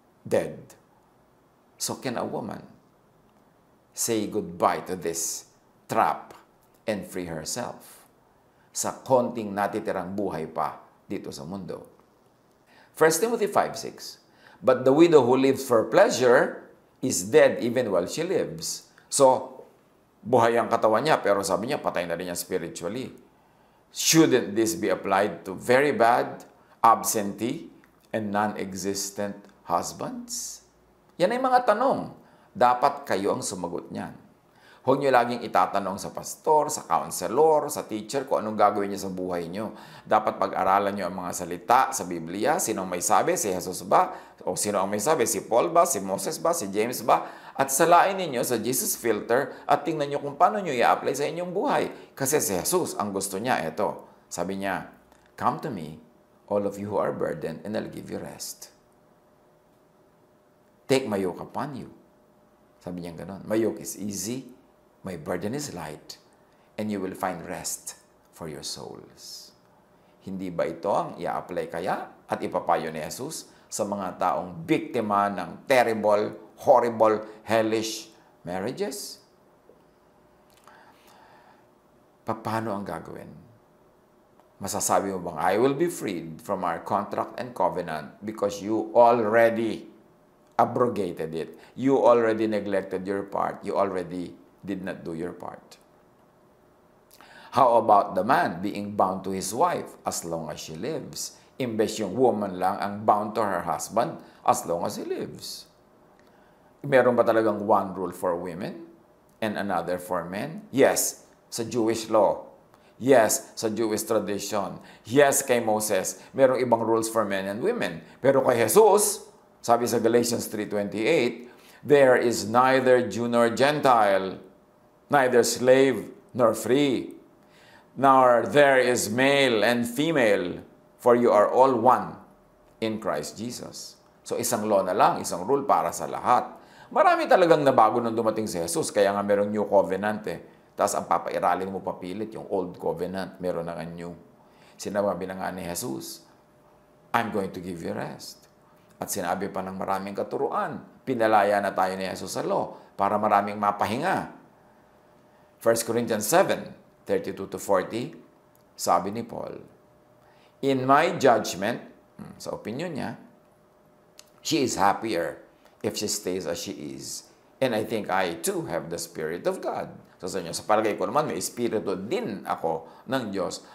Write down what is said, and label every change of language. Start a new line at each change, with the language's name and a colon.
English: dead. So can a woman say goodbye to this trap and free herself
Filipino: sa konting natitirang buhay pa dito sa mundo?
English: 1 Timothy 5:6, but the widow who lives for pleasure is dead even while she lives.
Filipino: So, buhay ang katawan niya, pero sabi niya, patay na rin niya spiritually.
English: Shouldn't this be applied to very bad, absentee, and non-existent husbands?
Filipino: Yan ay mga tanong. Dapat kayo ang sumagot niyan. Huwag niyo laging itatanong sa pastor, sa counselor, sa teacher kung anong gagawin niyo sa buhay niyo. Dapat pag-aralan niyo ang mga salita sa Biblia. Sino ang may sabi? Si Jesus ba? O sino ang may sabi? Si Paul ba? Si Moses ba? Si James ba? At salain ninyo sa Jesus filter at tingnan niyo kung paano niyo i-apply sa inyong buhay. Kasi si Jesus, ang gusto niya, ito. Sabi niya,
English: come to me, all of you who are burdened, and I'll give you rest. Take my yoke upon you.
Filipino: Sabi niya ganon.
English: My yoke is easy, my burden is light, and you will find rest for your souls.
Filipino: Hindi ba ito ang i-apply kaya at ipapayo ni Jesus sa mga taong biktima ng
English: terrible, horrible, hellish marriages?
Filipino: Paano ang gagawin? Masasabi mo bang,
English: I will be freed from our contract and covenant because you already abrogated it. You already neglected your part. You already did not do your part. How about the man being bound to his wife as long as she lives?
Filipino: Imbes yung
English: woman lang ang bound to her husband as long as he lives.
Filipino: Meron ba talagang
English: one rule for women and another for men?
Filipino: Yes, sa Jewish law. Yes, sa Jewish tradition.
English: Yes, kay Moses, merong ibang rules for men and women.
Filipino: Pero kay Jesus, sabi sa
English: Galatians 3:28, there is neither Jew nor Gentile, neither slave nor free, nor there is male and female, for you are all one in Christ Jesus.
Filipino: So isang law na lang, isang rule para sa lahat. Marami talagang nabago nung dumating si Jesus, kaya nga merong new covenant eh. Tapos ang papairalin mo papilit, yung old covenant, meron na nga new. Sinabi na nga ni Jesus,
English: I'm going to give you rest.
Filipino: At sinabi pa ng maraming katuruan, pinalaya na tayo ni Jesus sa law para maraming mapahinga.
English: 1 Corinthians 7:32-40,
Filipino: sabi ni Paul,
English: in my judgment,
Filipino: sa opinion niya,
English: she is happier if she stays as she is. And I think I too have the Spirit of God.
Filipino: So sa inyo, sa palagay ko naman, may Espiritu din ako ng Diyos.